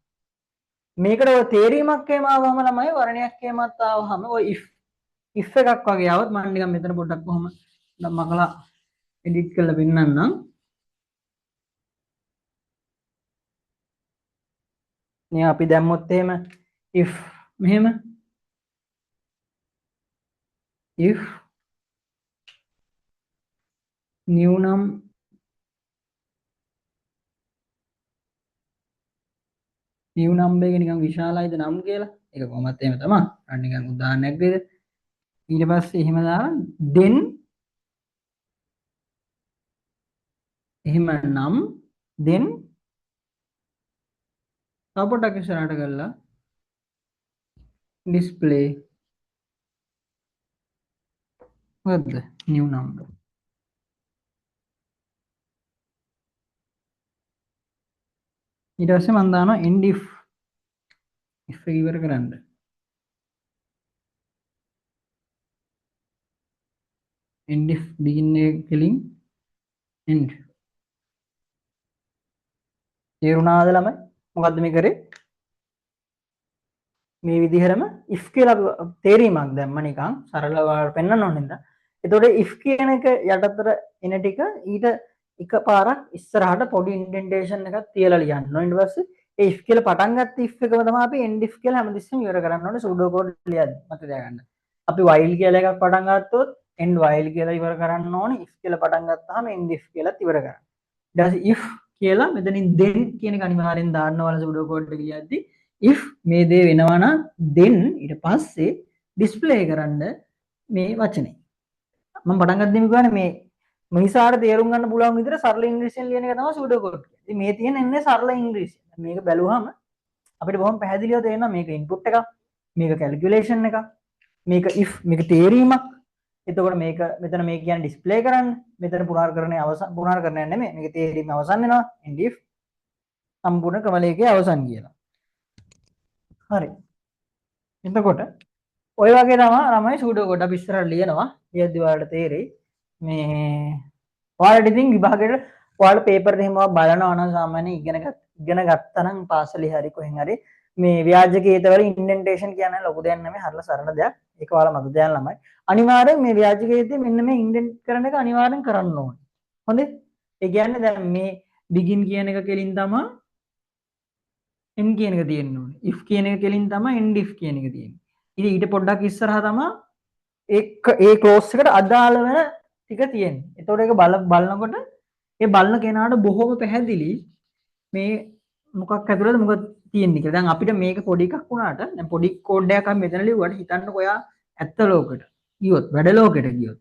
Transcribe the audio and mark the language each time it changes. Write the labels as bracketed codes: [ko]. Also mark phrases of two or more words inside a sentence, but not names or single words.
[si] මේකට ඔය තේරීමක් එහෙම ආවම ළමයි වර්ණයක් එහෙමත් ආවම ඔය if එකක් වගේ આવොත් මම නිකන් මෙතන පොඩ්ඩක් කොහොම මකලා එඩිට් කරලා පෙන්නන්නම්. මේ අපි දැම්මොත් එහෙම if මෙහෙම [en] if new [si] නම් එක නිකන් විශාලයිද නම් කියලා ඒක කොහොමත් එහෙම තමයි. අන්න නිකන් උදාහරණයක් දෙද. ඊට පස්සේ එහෙම දාලා then එහෙම නම් then තව පොඩ්ඩක් ඉස්සරහට කරලා display මොකද්ද [en] new number. [si] ඊට පස්සේ මම දානවා [en] end if [si] එක ඉවර කරන්න. [en] end if begin එක කෙලින් end. [si] තේරුණාද ළමයි? මොකද්ද මේ කරේ? මේ විදිහටම if කියලා තේරීමක් දැම්ම නිකන් සරලව පෙන්වන්න ඕන හින්දා. එතකොට if කියන එක යටතට එන ටික ඊට එකපාරක් ඉස්සරහට පොඩි ඉන්ඩෙන්ටේෂන් එකක් තියලා ලියන්න ඕන. ඊට පස්සේ ඒ if කියලා පටන් ගත්ත if එකම තමයි අපි [en] end if [si] කියලා හැමතිස්සෙම ඉවර කරන්න ඕනේ [en] pseudo code [si] ලියද්දි. මතක තියාගන්න. අපි while කියලා එකක් පටන් ගත්තොත් [en] end while [si] කියලා ඉවර කරන්න ඕනේ. if කියලා පටන් ගත්තාම [en] end if [si] කියලාත් ඉවර කරන්න. ඊට පස්සේ if කියලා මෙතනින් then කියන එක අනිවාර්යෙන් දාන්න ඕන [en] pseudo code [si] එක ලියද්දි if මේ දේ වෙනවා නම් then ඊට පස්සේ ඩිස්ප්ලේ කරන්න මේ වචනේ. මම පටන් ගත්තෙම කියන්නේ මේ මිනිසාට තේරුම් ගන්න පුළුවන් විදිහට සරල ඉංග්‍රීසියෙන් ලියන එක තමයි [en] pseudo code [si] කියන්නේ. ඉතින් මේ තියෙන එන්නේ සරල ඉංග්‍රීසි. මේක බැලුවම අපිට බොහොම පැහැදිලිව තේරෙනවා මේක ඉන්පුට් එකක්, මේක කැල්කියුලේෂන් එකක්, මේක if මේක තේරීමක්. එතකොට මේක මෙතන මේ කියන්නේ ඩිස්ප්ලේ කරන්න. මෙතන පුනර්කරණයේ අවසන් පුනර්කරණය නෙමෙයි. මේක තේරීම අවසන් වෙනවා. [en] end if [si] සම්පූර්ණ ක්‍රමලේඛයේ අවසන් කියලා. හරි. එතකොට ඔය වගේ තමයි ළමයි [en] pseudo code [si] අපි ඉස්සරහට ලියනවා. ලියද්දි ඔයාලට තේරෙයි මේ ඔයාලට ඉතින් විභාගයට ඔයාලා පේපර් එක එහෙම බලනවා නම් සාමාන්‍යයෙන් ඉගෙන ගත්තා නම් පාසලේ හරි කොහෙන් හරි මේ ව්‍යාජකේතවල ඉන්ඩෙන්ටේෂන් කියන්නේ ලොකු දෙයක් නෙමෙයි හරිය සරල දෙයක්. ඒක ඔයාලා මතක තියාගන්න ළමයි. අනිවාර්යෙන් මේ ව්‍යාජකේතේ මෙන්න මේ ඉන්ඩෙන්ට් කරන එක අනිවාර්යෙන් කරන්න ඕනේ. හොඳේ? ඒ කියන්නේ දැන් මේ begin කියන එක කෙලින් තමයි end කියන එක තියෙන්න ඕනේ. if කියන එක කෙලින් තමයි [en] end if [si] කියන එක තියෙන්නේ. ඉතින් ඊට පොඩ්ඩක් ඉස්සරහා තමයි ඒ ක්ලෝස් එකට අදාළ වෙන ටික තියෙන්නේ. ඒතකොට ඒක බලනකොට ඒ බලන කෙනාට බොහොම පැහැදිලි මේ මොකක් ඇතුළද මොකද තියෙන්නේ කියලා. දැන් අපිට මේක පොඩි එකක් වුණාට දැන් පොඩි කෝඩ් එකක් අපි මෙතන ලිව්වට හිතන්නකෝ ඔයා ඇත්ත ලෝකෙට ගියොත් වැඩ ලෝකෙට ගියොත්.